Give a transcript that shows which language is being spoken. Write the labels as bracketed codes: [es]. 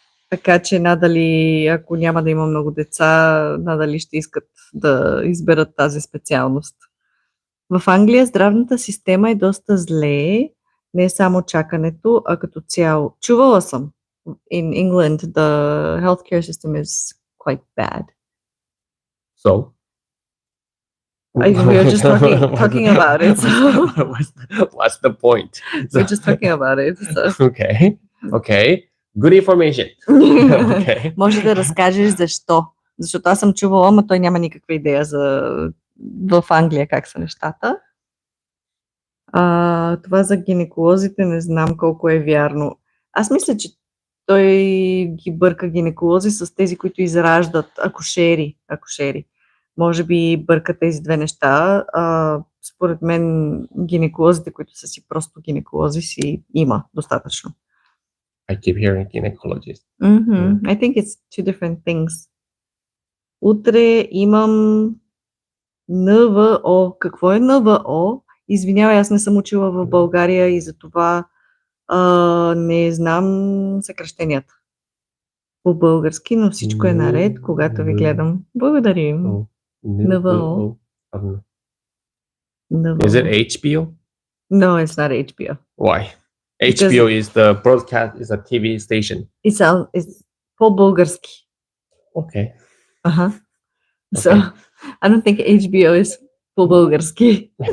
[bg] Така че надали, ако няма да има много деца, надали ще искат да изберат тази специалност. В Англия здравната система е доста зле, не само чакането, а като цяло. Чувала съм. [en] In England, the healthcare system is quite bad. So? We were just talking about it. So. What's the point? We're just talking about it. So. Okay. Good information. Okay. [bg] Може да разкажеш защо. Защото аз съм чувала, но той няма никаква идея в Англия как са нещата. Това за гинеколозите не знам колко е вярно. Аз мисля, че той ги бърка гинеколози с тези, които израждат акушери. Може би бърка тези две неща. Според мен гинеколозите, които са си просто гинеколози, си има достатъчно. [en] I keep hearing gynecologist. I think it's two different things. [bg] Утре имам НВО. Какво е НВО? Извинявай, аз не съм учила в България и затова не знам съкращенията по български, но всичко е наред, когато ви гледам. Благодарим. НВО. [en] Is it HBO? No, it's not HBO. Why? HBO is the broadcast, is a TV station. It's [bg] по-български. [en] Okay. So, I don't think HBO is [bg] по-български.